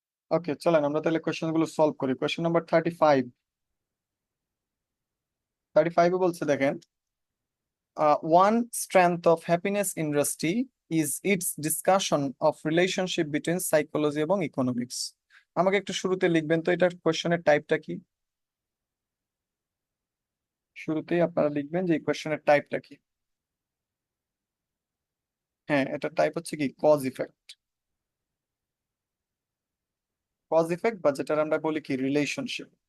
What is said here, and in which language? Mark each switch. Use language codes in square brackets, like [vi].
[bn] ওকে, চলেন আমরা তাহলে কোয়েশ্চেন গুলো সলভ করি। Question number 35। 35-এ বলছে দেখেন, [en] one strength of happiness industry is its discussion of relationship between psychology [bn] এবং [en] Economics. [bn] আমাকে একটু শুরুতে লিখবেন তো এটার কোয়েশ্চেনের টাইপটা কি। শুরুতেই আপনারা লিখবেন যে এই কোয়েশ্চেনের টাইপটা কি। হ্যাঁ, এটা টাইপ হচ্ছে কি কজ ইফেক্ট। কজ ইফেক্ট বা যেটা আমরা বলি কি রিলেশনশিপ।